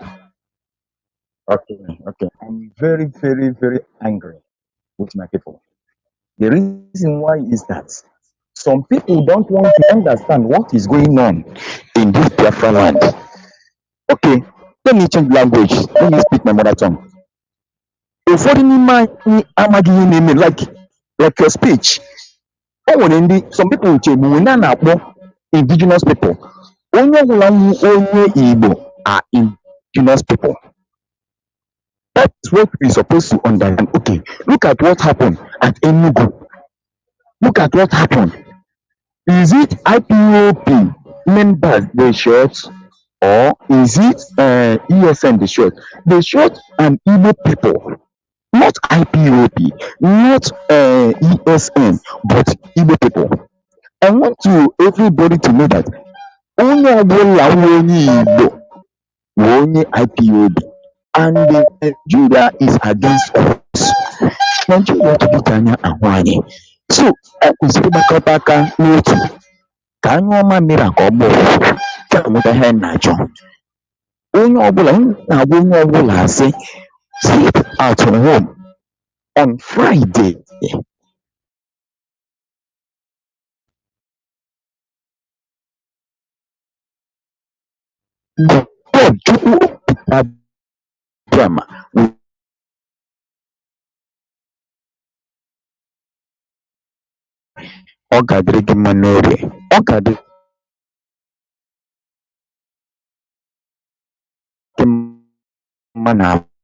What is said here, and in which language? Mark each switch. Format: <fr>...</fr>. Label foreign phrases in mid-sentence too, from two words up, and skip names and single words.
<en>Okay. Okay. I'm very, very, very angry with my people. The reason why is that some people don't want to understand what is going on in this Biafra land. Okay, let me change language. Let me speak my mother tongue.</en> <ig>Ụfọdụ n'ime anyị amaghị ihe na-eme</ig> <en>like your speech. Some people</en> <ig>uche bụ na na-akpọ</ig> <en>indigenous people.</en> <ig>Onye ọbụla onye Igbo</ig> <en>are indigenous people. That is what we supposed to understand. Okay, look at what happened at Enugu. Look at what happened. Is it IPOP members they shot, or is it ESN they shot? They shot an Igbo people, not IPOB, not ESN, but Igbo people. I want to everybody to know that</en> <ig>onye ọbụla wụ onye Igbo wụ onye IPOB,</ig> <en>and Nigeria is against us.</en> <ig>Nigeria tụdịka anya ahụ anyị. So e kwesịrị ịgbakọta aka n'otu ka anyụ ọma mmiri a ka ọ gbaa ụfụfụ ka enweta ihe anyị na-achọ. Onye ọbụla m na-agwa onye ọbụla sị</ig> <en>sit at home on Friday.</en> <ig>God Chukwu abịama ọ ga-adịrị gị mma n'orie, ọ ga-adịrị gị mma n'afọ,</ig>